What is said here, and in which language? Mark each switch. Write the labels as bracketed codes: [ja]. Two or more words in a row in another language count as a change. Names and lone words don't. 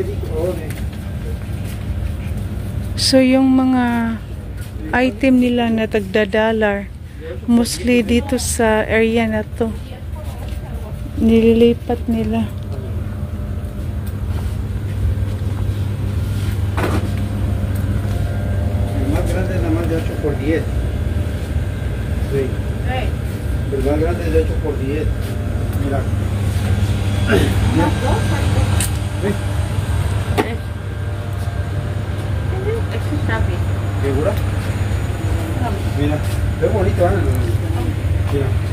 [tl] So, yung mga item nila na tagda-dollar, mostly dito sa area na to. Nililipat nila. [es] El más grande es nada más de 8 por 10. Sí. El más grande es de 8 por 10. Mira. ¿Segura? Mira, es bonito, ¿eh? Mira, sí.